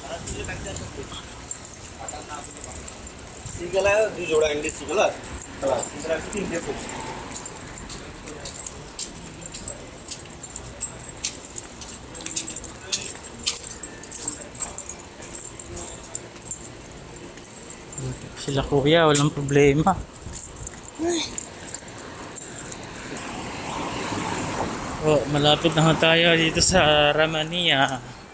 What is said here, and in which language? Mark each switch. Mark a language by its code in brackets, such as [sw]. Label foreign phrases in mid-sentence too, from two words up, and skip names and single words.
[hi] सीगल है, 2 जोड़ा [en] English seagull [hi] है। तीसरा तीन देखो। [tl] Sila kuya, walang problema. Oh, malapit na ho tayo dito sa Ramania.